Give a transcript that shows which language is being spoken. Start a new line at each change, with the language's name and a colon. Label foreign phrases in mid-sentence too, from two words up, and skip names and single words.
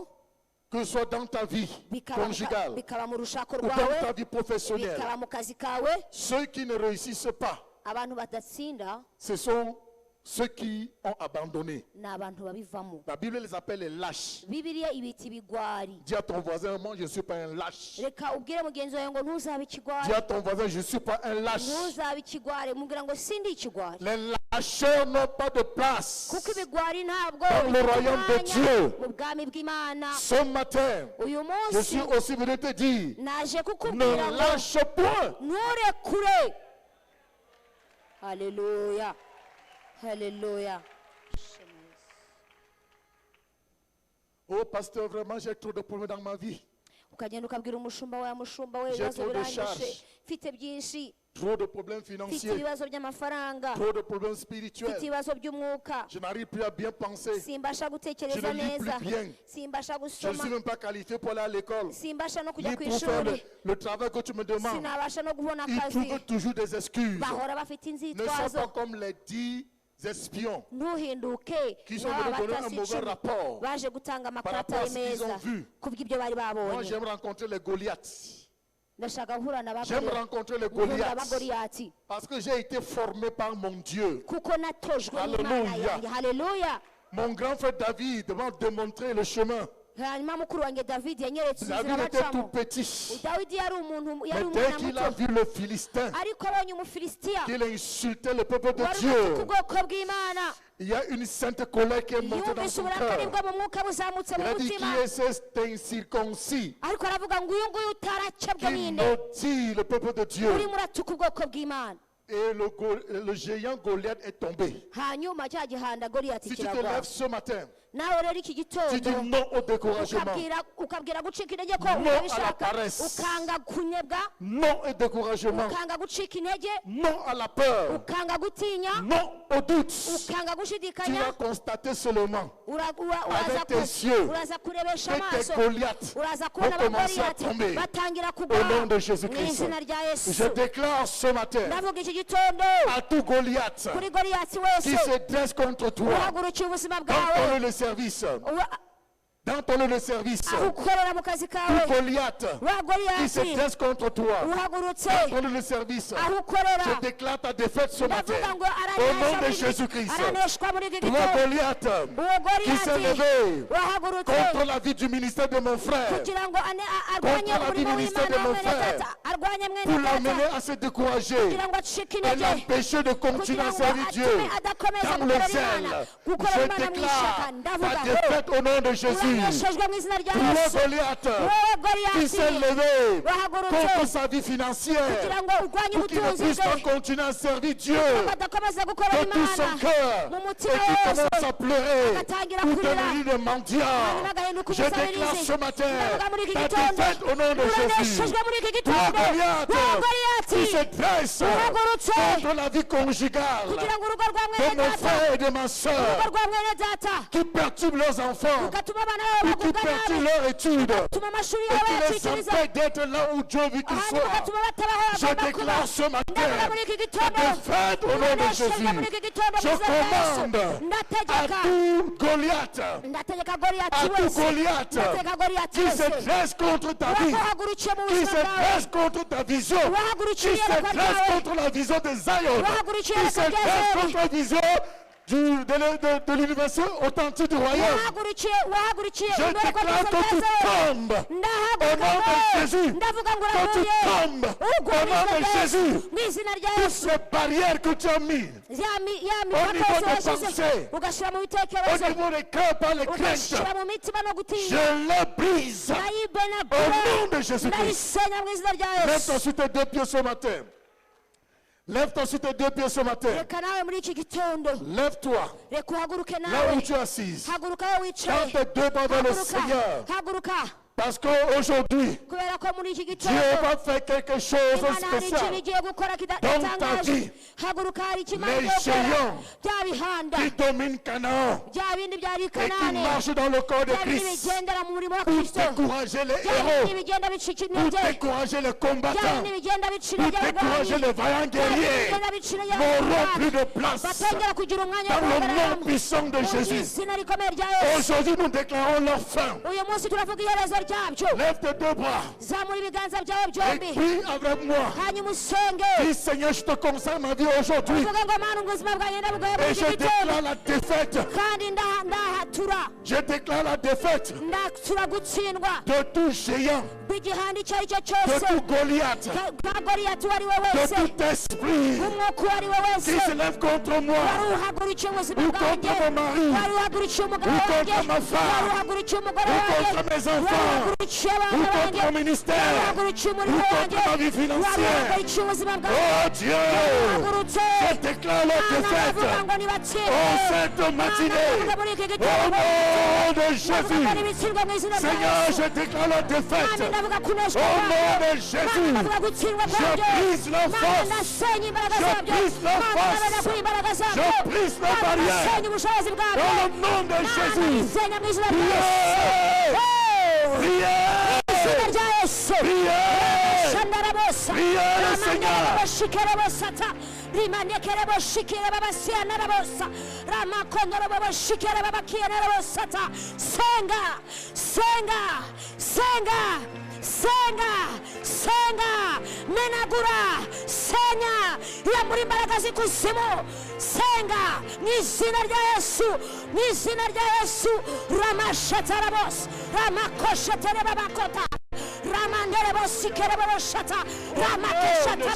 French: que ce soit dans ta vie conjugale
Kinyarwanda: bikaba mu rushako
French: ou dans
Kinyarwanda: rwawe
French: ta vie professionnelle.
Kinyarwanda: bikaba mu kazi kawe
French: Ceux qui ne réussissent pas,
Kinyarwanda: abantu badatsinda
French: ce sont ceux qui ont abandonné.
Kinyarwanda: ni abantu babivamo
French: La Bible les appelle les lâches.
Kinyarwanda: bibiliya ibita ibigwari
French: Dis à ton voisin, moi je ne suis pas un lâche.
Kinyarwanda: reka ubwire mugenzi wawe ngo ntuzabe ikigwari
French: Dis à ton voisin, je ne suis pas un lâche.
Kinyarwanda: ntuzabe ikigwari mubwira ngo sindi ikigwari
French: Les lâcheurs n'ont pas de place.
Kinyarwanda: kuko ibigwari ntabwo
French: Dans le
Kinyarwanda: bifite
French: royaume de
Kinyarwanda: umwanya
French: Dieu.
Kinyarwanda: mu bwami bw'imana
French: Ce matin,
Kinyarwanda: uyu
French: je
Kinyarwanda: munsi
French: suis aussi venu te dire,
Kinyarwanda: naje kukubwira
French: ne
Kinyarwanda: ngo
French: lâche point.
Kinyarwanda: nturekure haleluya haleluya
French: Oh pasteur, vraiment j'ai trop de problèmes dans ma vie.
Kinyarwanda: ukagenda ukabwira umushumba we mushumba we
French: J'ai
Kinyarwanda: ibibazo
French: trop de
Kinyarwanda: birangije
French: charges.
Kinyarwanda: mfite byinshi
French: Trop de problèmes
Kinyarwanda: mfite
French: financiers.
Kinyarwanda: ibibazo by'amafaranga
French: Trop de problèmes
Kinyarwanda: mfite
French: spirituels.
Kinyarwanda: ibibazo by'umwuka
French: Je n'arrive plus à bien penser.
Kinyarwanda: simbasha gutekereza
French: Je ne lis
Kinyarwanda: neza
French: plus bien.
Kinyarwanda: simbasha
French: Je ne
Kinyarwanda: gusoma
French: suis même pas qualifié pour aller à l'école.
Kinyarwanda: simbasha no kujya
French: Ni
Kinyarwanda: ku
French: pour faire
Kinyarwanda: ishuri
French: le travail que tu me demandes.
Kinyarwanda: sinabasha no kubona
French: Ils
Kinyarwanda: akazi
French: trouvent toujours des excuses.
Kinyarwanda: bahora bafite
French: Ne sois
Kinyarwanda: inzitwazo
French: pas comme les 10 espions
Kinyarwanda: ntuhinduke
French: qui sont
Kinyarwanda: nk'aba
French: venus donner un
Kinyarwanda: batasi
French: mauvais
Kinyarwanda: icumi
French: rapport
Kinyarwanda: baje gutanga
French: par
Kinyarwanda: amakarita
French: rapport à ce qu'ils
Kinyarwanda: meza
French: ont vu.
Kinyarwanda: kubw'ibyo bari
French: Moi,
Kinyarwanda: babonye
French: j'aime rencontrer les Goliaths.
Kinyarwanda: ndashaka guhura na
French: J'aime rencontrer les
Kinyarwanda: nkunda
French: Goliaths.
Kinyarwanda: abagoriyati
French: Parce que j'ai été formé par mon Dieu.
Kinyarwanda: kuko natojwe n'imana
French: Hallelujah.
Kinyarwanda: yanjye haleluya
French: Mon grand frère David m'a démontré le chemin.
Kinyarwanda: hanyuma mukuru wanjye davidi yanyeretse inzira
French: David était tout
Kinyarwanda: bacamo
French: petit.
Kinyarwanda: dawidi yari umuntu
French: Mais
Kinyarwanda: yari
French: dès
Kinyarwanda: umwana
French: qu'il a
Kinyarwanda: muto
French: vu le Philistin,
Kinyarwanda: ariko abonye umufilisitiya
French: qu'il insultait le peuple de
Kinyarwanda: wari ufite
French: Dieu,
Kinyarwanda: ubwoko bw'imana
French: il y a une sainte colère qui est montée dans
Kinyarwanda: yumvise
French: son
Kinyarwanda: uburakari
French: cœur.
Kinyarwanda: bwo mu mwuka buzamutse
French: Il
Kinyarwanda: mu
French: a dit,
Kinyarwanda: mutima
French: qui est cet incirconcis
Kinyarwanda: ariko aravuga ngo uyu nguyu utaracabwa
French: qui
Kinyarwanda: ninde
French: maudit le peuple de Dieu?
Kinyarwanda: urimo uratuka ubwoko bw'imana
French: Et le géant Goliath est tombé.
Kinyarwanda: hanyuma cya gihanda goriyati
French: Si tu te
Kinyarwanda: kiragwa
French: lèves ce matin,
Kinyarwanda: nawe rero iki
French: tu
Kinyarwanda: gitondo
French: dis non au découragement,
Kinyarwanda: ukabwira gucika intege ko
French: No à la
Kinyarwanda: utabishaka
French: paresse.
Kinyarwanda: ukanga kunyebwa
French: non au découragement,
Kinyarwanda: ukanga gucika intege
French: non à la peur,
Kinyarwanda: ukanga gutinya
French: non au doute.
Kinyarwanda: ukanga
French: Tu
Kinyarwanda: gushidikanya
French: vas constater seulement
Kinyarwanda: uraza
French: tes yeux
Kinyarwanda: uraza kurebesha
French: que tes
Kinyarwanda: amaso
French: Goliaths
Kinyarwanda: uraza
French: vont
Kinyarwanda: kubona
French: commencer à
Kinyarwanda: abagoriyati
French: tomber
Kinyarwanda: batangira kugwa
French: au nom de
Kinyarwanda: mu
French: Jésus-Christ.
Kinyarwanda: izina rya yesu
French: Je déclare ce matin
Kinyarwanda: ndavuga iki gitondo
French: à tout Goliath
Kinyarwanda: kuri goriyati
French: qui
Kinyarwanda: wese
French: se dresse contre toi
Kinyarwanda: uhagurukiye ubuzima
French: dans
Kinyarwanda: bwawe
French: le service
Kinyarwanda: Uba-
French: dans ton lieu de service,
Kinyarwanda: aho ukorera mu kazi kawe
French: tout Goliath
Kinyarwanda: wa
French: qui se
Kinyarwanda: Goliyati
French: dresse contre toi,
Kinyarwanda: uhagurutse
French: dans ton lieu de service,
Kinyarwanda: aho ukorera
French: je déclare ta défaite ce matin.
Kinyarwanda: ndavuga ngo
French: Au nom de
Kinyarwanda: araneshwa
French: Jésus-Christ,
Kinyarwanda: araneshwa muri iki
French: toi
Kinyarwanda: gitondo
French: Goliath,
Kinyarwanda: uwo
French: qui s'est
Kinyarwanda: Goliyati
French: levé
Kinyarwanda: wahagurutse
French: contre la vie du ministère de mon frère,
Kinyarwanda: kugira ngo arwanye
French: Contre la
Kinyarwanda: umurimo
French: ministère
Kinyarwanda: w'Imana
French: de mon
Kinyarwanda: mwene
French: frère.
Kinyarwanda: data arwanye
French: pour
Kinyarwanda: mwene
French: l'amener
Kinyarwanda: data
French: à se décourager
Kinyarwanda: kugira ngo acike
French: et
Kinyarwanda: intege
French: l'empêcher de continuer
Kinyarwanda: kugira
French: à
Kinyarwanda: ngo
French: servir Dieu
Kinyarwanda: atume adakomeza
French: dans le
Kinyarwanda: gukorera
French: zèle.
Kinyarwanda: Imana gukorera
French: Je
Kinyarwanda: Imana mu
French: déclare
Kinyarwanda: ishyaka ndavuga
French: ta
Kinyarwanda: ngo
French: défaite au nom de Jésus.
Kinyarwanda: uraneshejwe mu izina rya
French: Toi,
Kinyarwanda: Yesu
French: Goliath,
Kinyarwanda: wowe
French: qui s'est
Kinyarwanda: Goliyati
French: levé
Kinyarwanda: wahagurutse
French: contre sa vie financière,
Kinyarwanda: kugira ngo urwanye
French: pour qu'il ne
Kinyarwanda: ubutunzi
French: puisse
Kinyarwanda: bwe
French: pas continuer à servir Dieu
Kinyarwanda: ngo adakomeza gukorera
French: de tout son
Kinyarwanda: Imana
French: cœur
Kinyarwanda: mu
French: et
Kinyarwanda: mutima
French: qui
Kinyarwanda: wose
French: commence à pleurer
Kinyarwanda: agatangira
French: pour
Kinyarwanda: kurira
French: devenir le mendiant.
Kinyarwanda: hanyuma agahinduka
French: Je déclare
Kinyarwanda: umusabirizi
French: ce matin
Kinyarwanda: ndavuga muri iki
French: ta
Kinyarwanda: gitondo
French: défaite au nom de Jésus.
Kinyarwanda: uraneshejwe muri iki
French: Toi,
Kinyarwanda: gitondo
French: Goliath,
Kinyarwanda: wowe
French: qui
Kinyarwanda: Goliyati
French: se dresse
Kinyarwanda: uhagurutse
French: contre la vie conjugale
Kinyarwanda: kugira ngo urugo rwa
French: de
Kinyarwanda: mwene
French: mon
Kinyarwanda: data
French: frère et de ma
Kinyarwanda: urugo
French: soeur,
Kinyarwanda: rwa mwene data
French: qui perturbe leurs enfants,
Kinyarwanda: ugatuma abana babo
French: ou qui
Kinyarwanda: bagubwa nabi
French: perturbe leur étude,
Kinyarwanda: ugatuma amashuri
French: et
Kinyarwanda: yawe
French: qui les
Kinyarwanda: yacikiriza
French: empêche d'être là où Dieu veut qu'ils
Kinyarwanda: hanyuma
French: soient.
Kinyarwanda: ugatuma batabaho
French: Je
Kinyarwanda: bagomba kuba
French: déclare ce matin
Kinyarwanda: ndavuga muri iki
French: ta
Kinyarwanda: gitondo
French: défaite au nom de
Kinyarwanda: uraneshejwe muri
French: Jésus.
Kinyarwanda: iki gitondo mu
French: Je
Kinyarwanda: izina rya Yesu
French: commande à
Kinyarwanda: ndategeka
French: tout Goliath,
Kinyarwanda: ndategeka
French: à
Kinyarwanda: Goliyati
French: tout
Kinyarwanda: wese
French: Goliath
Kinyarwanda: ndategeka Goliyati
French: qui se
Kinyarwanda: wese
French: dresse contre ta vie,
Kinyarwanda: wahagurukiye mu
French: qui
Kinyarwanda: buzima
French: se
Kinyarwanda: bwawe
French: dresse contre ta vision,
Kinyarwanda: wahagurukiye
French: qui se
Kinyarwanda: iyerekwa
French: dresse
Kinyarwanda: ryawe
French: contre la vision de Zion,
Kinyarwanda: wahagurukiye
French: qui se
Kinyarwanda: iyerekwa rya
French: dresse
Kinyarwanda: Zayoni
French: contre la vision de l'universalité authentique du royaume.
Kinyarwanda: wahagurukiye
French: Je
Kinyarwanda: iyerekwa
French: déclare
Kinyarwanda: rya
French: que tu
Kinyarwanda: Zayoni
French: tombes au
Kinyarwanda: ndahaguruka
French: nom de Jésus.
Kinyarwanda: ndavuga ngo
French: Que tu
Kinyarwanda: uraguye
French: tombes
Kinyarwanda: ugwa
French: au
Kinyarwanda: mu
French: nom
Kinyarwanda: izina
French: de
Kinyarwanda: rya Yesu
French: Jésus.
Kinyarwanda: mu izina rya
French: Toutes
Kinyarwanda: Yesu
French: ces barrières que tu as mises
Kinyarwanda: ya
French: niveau
Kinyarwanda: mipaka
French: des
Kinyarwanda: yose washyize
French: pensées,
Kinyarwanda: ugashyira mu
French: au
Kinyarwanda: bitekerezo
French: niveau des cœurs par les craintes,
Kinyarwanda: ugashyira mu mitima no
French: je
Kinyarwanda: gutinya
French: les brise
Kinyarwanda: ndayibenagura
French: au nom de Jésus-Christ.
Kinyarwanda: ndayisenya mu izina rya
French: Lève-toi
Kinyarwanda: Yesu
French: sur tes deux pieds ce matin. Lève-toi sur tes deux pieds ce matin.
Kinyarwanda: reka nawe muri iki gitondo
French: Lève-toi
Kinyarwanda: reka uhaguruke
French: là
Kinyarwanda: nawe
French: où tu es assise.
Kinyarwanda: haguruka aho wicaye
French: Tends tes deux mains vers le Seigneur.
Kinyarwanda: haguruka
French: Parce qu'aujourd'hui,
Kinyarwanda: kubera ko muri iki
French: Dieu
Kinyarwanda: gitondo
French: va faire quelque chose
Kinyarwanda: Imana hari ikintu
French: spécial
Kinyarwanda: igiye gukora
French: dans ta
Kinyarwanda: kidatangaje
French: vie.
Kinyarwanda: haguruka hari icyo Imana
French: Les
Kinyarwanda: igiye gukora
French: géants
Kinyarwanda: bya bihanda
French: qui domine Canaan
Kinyarwanda: bya bindi byari i
French: et qui
Kinyarwanda: Kanani
French: marche dans le corps de
Kinyarwanda: bya bindi
French: Christ
Kinyarwanda: bigendera mu murimo wa
French: pour
Kinyarwanda: Kristo
French: décourager les
Kinyarwanda: bya bindi
French: héros,
Kinyarwanda: bigenda bicika
French: pour
Kinyarwanda: intege
French: décourager les
Kinyarwanda: bya
French: combattants,
Kinyarwanda: bindi bigenda bicira
French: pour décourager les vaillants guerriers, n'auront plus de place
Kinyarwanda: batongera kugira umwanya wo
French: dans le nom
Kinyarwanda: guhagararamo
French: puissant de
Kinyarwanda: mu
French: Jésus.
Kinyarwanda: izina rikomeye rya Yesu
French: Aujourd'hui, nous déclarons leur fin.
Kinyarwanda: uyu munsi turavuga iherezo ryabyo
French: Lève tes deux bras
Kinyarwanda: zamura ibiganza byawe
French: et
Kinyarwanda: byombi
French: prie avec moi.
Kinyarwanda: hanyuma usenge
French: Dis Seigneur, je te consacre ma vie aujourd'hui
Kinyarwanda: uvuga ngo mana ubuzima bwanjye ndabugaye muri
French: et
Kinyarwanda: iki
French: je
Kinyarwanda: gitondo
French: déclare la défaite.
Kinyarwanda: kandi ndahatura
French: Je déclare la défaite
Kinyarwanda: ndatura gutsindwa
French: de tout géant,
Kinyarwanda: bw'igihanda icyo ari cyo
French: de
Kinyarwanda: cyose
French: tout Goliath,
Kinyarwanda: ka Goliyati uwo ari we
French: de
Kinyarwanda: wese
French: tout esprit
Kinyarwanda: umwuka uwo ari we
French: qui
Kinyarwanda: wese
French: se lève contre moi
Kinyarwanda: wari uhagurukiye ubuzima
French: ou
Kinyarwanda: bwanjye
French: contre mon mari
Kinyarwanda: wari uhagurukiye umugabo
French: ou
Kinyarwanda: wanjye
French: contre ma femme,
Kinyarwanda: wari uhagurukiye umugore
French: ou
Kinyarwanda: wanjye
French: contre mes
Kinyarwanda: wari
French: enfants,
Kinyarwanda: uhagurukiye
French: ou
Kinyarwanda: abana
French: contre
Kinyarwanda: banjye
French: mon ministère,
Kinyarwanda: wari uhagurukiye
French: ou
Kinyarwanda: umurimo wanjye
French: contre ma vie
Kinyarwanda: wari
French: financière.
Kinyarwanda: uhagurukiye ubuzima bwanjye
French: Oh Dieu,
Kinyarwanda: uhagurutse
French: je déclare la défaite.
Kinyarwanda: aravuga ngo nibatsinde
French: Oh, cette matinée,
Kinyarwanda: aravuga muri iki
French: au
Kinyarwanda: gitondo
French: nom de
Kinyarwanda: aravuga
French: Jésus,
Kinyarwanda: n'ibitsindwa mu izina rya
French: Seigneur,
Kinyarwanda: Yesu
French: je déclare la
Kinyarwanda: kandi
French: défaite.
Kinyarwanda: ndavuga kuneshwa
French: Au nom
Kinyarwanda: kwawe
French: de Jésus,
Kinyarwanda: ndavuga gutsindwa
French: je
Kinyarwanda: kwabyo
French: brise la
Kinyarwanda: Mana
French: force,
Kinyarwanda: ndasenya imbaraga
French: je
Kinyarwanda: zabyo
French: brise la
Kinyarwanda: Mana
French: force,
Kinyarwanda: ndabona imbaraga zabyo
French: je brise la
Kinyarwanda: Mana
French: barrière.
Kinyarwanda: ndasenya ubushobozi bwabyo
French: Dans le nom de
Kinyarwanda: Mana
French: Jésus,
Kinyarwanda: ndisenya mu izina rya Yesu
French: priez, priez,
Kinyarwanda: izina rya Yesu
French: priez, shandarabosa priez le Seigneur. ramandaraboshikerebosata rimanekereboshikirebabasianarabosa ramakonoroboboshikerebabakianarabosata
Kinyarwanda: senga senga senga senga senga menagura senya yamura imbaraga z'ikuzimu senga mu izina rya Yesu mu izina rya Yesu ramashatarabos ramakosheterebabakota ramandere bosikere boshata ramakeshatara